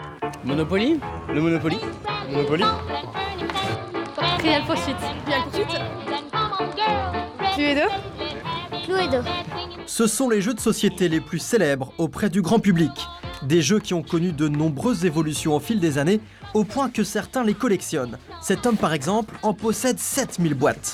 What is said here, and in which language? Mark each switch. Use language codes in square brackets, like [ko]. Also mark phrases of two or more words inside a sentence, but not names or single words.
[fr] Monopoly. Le Monopoly. Monopoly. Trivial Pursuit. Trivial Pursuit. Cluedo. Cluedo. Ce sont les jeux de société les plus célèbres auprès du grand public. Des jeux qui ont connu de nombreuses évolutions au fil des années, au point que certains les collectionnent. Cet homme, par exemple, en possède 7000 boîtes.